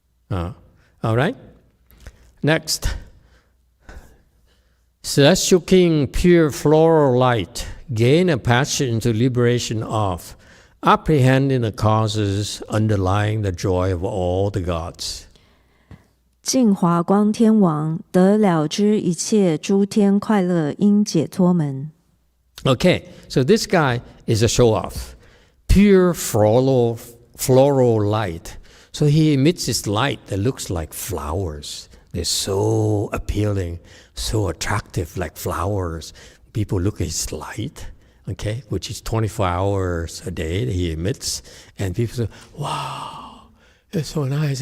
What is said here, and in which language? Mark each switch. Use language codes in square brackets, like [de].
[en] All right? Next. Celestial King, pure floral light, gain a passage into liberation of, apprehending the causes underlying the joy of all the gods. [zh] 净华光天王得了知一切诸天快乐因解脱门。 [en] Okay, so this guy is a show-off. Pure floral light. So he emits this light that looks like flowers. They're so appealing, so attractive, like flowers. People look at his light, okay, which is 24 hours a day that he emits, and people say, wow, it's so nice.